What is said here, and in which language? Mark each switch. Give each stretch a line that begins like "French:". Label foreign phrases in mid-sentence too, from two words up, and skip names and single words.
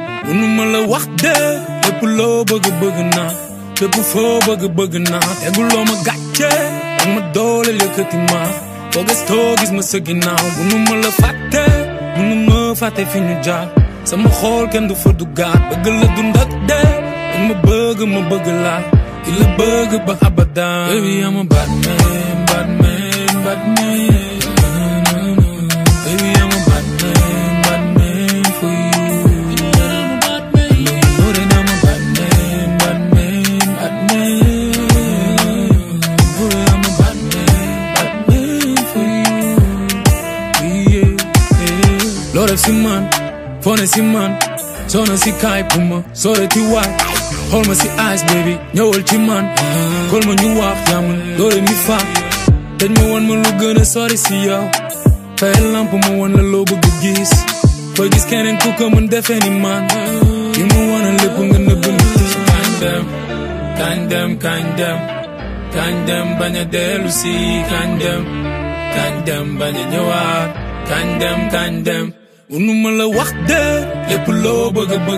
Wolof: Mënuma la wax de lépp loo bëgg naa lépp foo bëgg naa teguloo ma gàcce ak ma doole yëkkati ma foo gëstoo gis ma sa ginnaaw mënuma la fàtte mënuma fàtte fi ñu jaar sama xool kenn du fa duggaat bëgg la dund ak de dañ ma bëgg la ki la bëgg ba abadan
English: baby I'm a bad man bad man bad man baby I'm a bad man bad man for you
Wolof: loo def si man foo ne si man soo na si kaay pour ma soo de ti waay xool ma si
English: eyes baby
Wolof: ñëwal ci man xool ma ñu wax jàmm doore mi fa dañ ma wan ma lu gën a sori si yow fayal lamp ma wan la loo bëgg gis fooy gis keneen ku ko mën defee ni man yi ma wan a lépp nga nëbb nit kañ dem bañ a dellu si kañ dem bañ a ñëwaat kañ dem mënuma la wax de lépp loo bëgg